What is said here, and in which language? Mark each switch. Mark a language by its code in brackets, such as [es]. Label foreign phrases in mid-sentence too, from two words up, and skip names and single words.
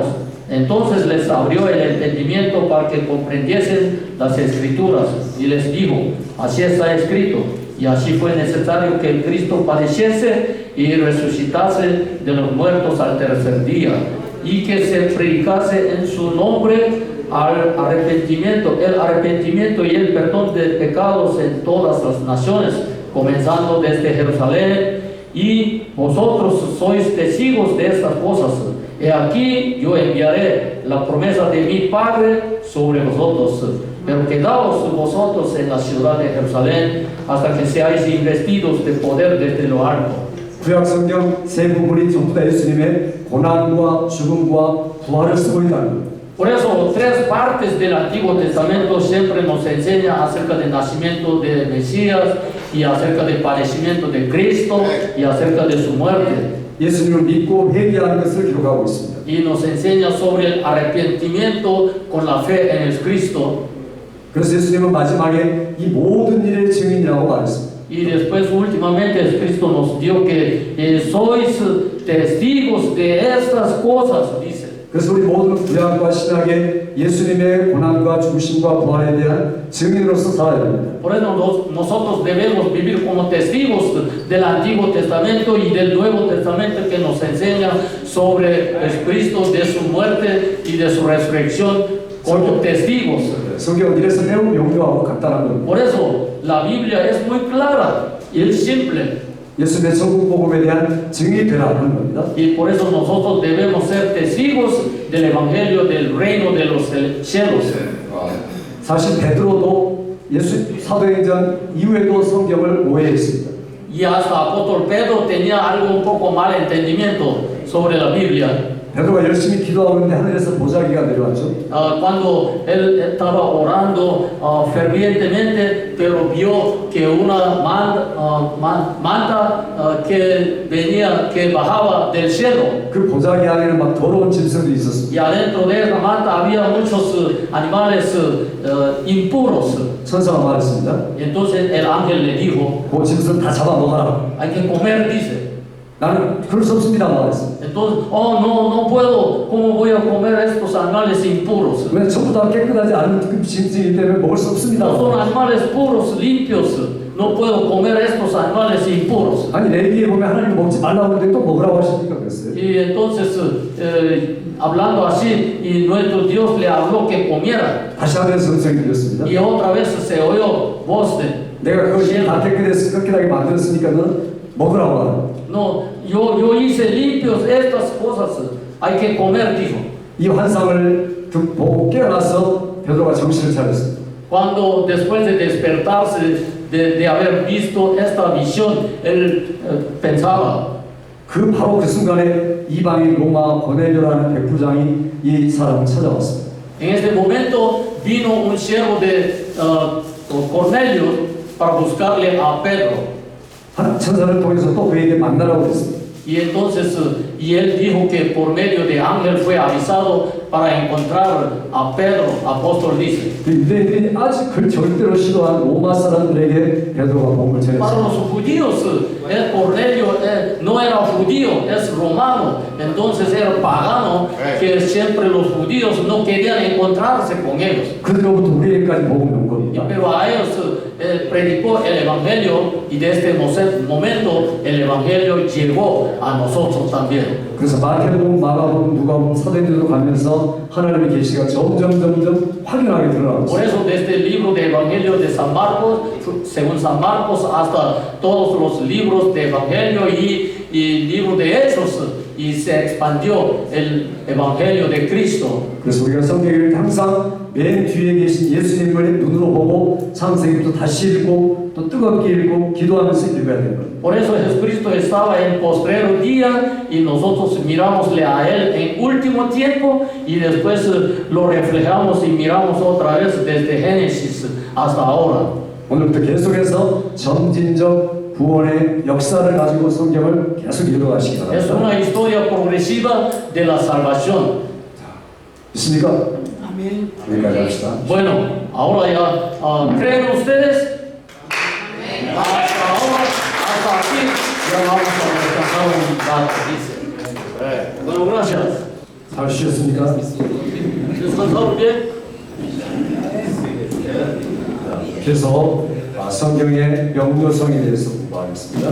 [es] Entonces les abrió el entendimiento para que comprendiesen las escrituras y les dijo, así está escrito, y así fue necesario que el Cristo padeciese y resucitase de los muertos al tercer día, y que se predicase en su nombre el arrepentimiento y el perdón de pecados en todas las naciones, comenzando desde Jerusalén, y vosotros sois testigos de estas cosas. He aquí yo enviaré la promesa de mi Padre sobre vosotros, pero quedaos vosotros en la ciudad de Jerusalén hasta que seáis investidos de poder desde lo alto. [ko] 구약 성경 세 부분이 전부 다 예수님의 고난과 죽음과 부활을 쓰고 있다는 겁니다. [es] Por eso, tres partes del Antiguo Testamento siempre nos enseña acerca del nacimiento de Mesías y acerca del padecimiento de Cristo y acerca de su muerte. [ko] 예수님을 믿고 회개하는 것을 기록하고 있습니다. [es] Y nos enseña sobre el arrepentimiento con la fe en el Cristo. [ko] 그래서 예수님은 마지막에 이 모든 일의 증인이라고 말했습니다. [es] Y después últimamente el Cristo nos dio que sois testigos de estas cosas, dice. [ko] 그래서 우리 모두는 구약과 신약의 예수님의 고난과 죽으심과 부활에 대한 증인으로서 살아야 됩니다. [es] Por eso nosotros debemos vivir como testigos del Antiguo Testamento y del Nuevo Testamento que nos enseña sobre el Cristo, de su muerte y de su resurrección como testigos. [ko] 성경은 이래서 매우 명료하고 간단한 겁니다. [es] Por eso la Biblia es muy clara y es simple. [ko] 예수님의 천국 복음에 대한 증인이 되라 하는 겁니다. [es] Y por eso nosotros debemos ser testigos del Evangelio del reino de los cielos. [ko] 사실 베드로도 예수 사도행전 이후에도 성경을 오해했습니다. [es] Y hasta apóstol Pedro tenía algo un poco mal entendimiento sobre la Biblia. [ko] 베드로가 열심히 기도하고 있는데 하늘에서 보자기가 내려왔죠. [es] Cuando él estaba orando fervientemente, pero vio que una manta que bajaba del cielo. [ko] 그 보자기 안에는 막 더러운 짐승들이 있었습니다. [es] Y adentro de esa manta había muchos animales impuros. [ko] 천사가 말했습니다. [es] Y entonces el ángel le dijo, [ko] 그 짐승 다 잡아 먹어라. [es] hay que comer, dice. [ko] 나는 그럴 수 없습니다 말했습니다. [es] Entonces, no puedo, ¿cómo voy a comer estos animales impuros? [ko] 왜 전부 다 깨끗하지 않은 그 짐승이기 때문에 먹을 수 없습니다. [es] No son animales puros, limpios. No puedo comer estos animales impuros. [ko] 아니 레위기에 보면 하나님 먹지 말라고 하는데 또 먹으라고 하시니까 그랬어요. [es] Y entonces, hablando así, y nuestro Dios le habló que comiera. [ko] 다시 하면서 음성이 들렸습니다. [es] Y otra vez se oyó voz de [ko] 내가 그것이 다 깨끗하게 만들었으니까 너는 먹으라고 하라. [es] No, yo hice limpios estas cosas. Hay que comer, dijo. [ko] 이 환상을 보고 깨어나서 베드로가 정신을 차렸습니다. [es] Cuando después de despertarse de haber visto esta visión, él pensaba. [ko] 바로 그 순간에 이방인 로마 고넬료라는 백부장이 이 사람을 찾아왔습니다. [es] En este momento vino un siervo de Cornelio para buscarle a Pedro. [ko] 한 천사를 통해서 또 그에게 만나라고 했습니다. [es] Y entonces, y él dijo que por medio de ángel fue avisado para encontrar a Pedro, apóstol dice. [ko] 유대인들이 아직 그 절대로 싫어한 로마 사람들에게 베드로가 복음을 [es] Para [ko] 전했습니다. [es] los judíos, Cornelio no era judío, es romano, entonces era pagano, que siempre los judíos no querían encontrarse con ellos. [ko] 그들로부터 우리에게까지 복음이 온 겁니다. [es] Pero a ellos predicó el Evangelio y desde este momento el Evangelio llegó a nosotros también. [ko] 그래서 마태복음, 마가복음, 누가복음, 사도행전으로 가면서 하나님의 계시가 점점 확연하게 드러나고 [es] Por [ko] 있습니다. [es] eso desde el libro de Evangelio de San Marcos, según San Marcos, hasta todos los libros de Evangelio y libro de Hechos, y se expandió el Evangelio de Cristo. [ko] 그래서 우리가 성경을 항상 맨 뒤에 계신 예수님을 눈으로 보고 창세기부터 다시 읽고 또 뜨겁게 읽고 기도하면서 읽어야 되는 거예요. [es] Por eso Jesucristo estaba en postrero día y nosotros miramosle a Él en último tiempo y después lo reflejamos y miramos otra vez desde Génesis hasta ahora. [ko] 오늘부터 계속해서 점진적 구원의 역사를 가지고 성경을 계속 읽어가시기 [es] Es [ko] 바랍니다. [es] una historia progresiva de la salvación. [ko] 있습니까? [es] Amén. [ko] 여기까지 합시다. [es] Bueno, ahora ya, ¿creen ustedes? Hasta ahora, hasta aquí, ya vamos a descansar un rato, dice. Bueno, gracias. [ko] 잘 쉬셨습니까? [es] ¿Descansaron bien? [ko] 그래서 성경의 명료성에 대해서 공부하겠습니다.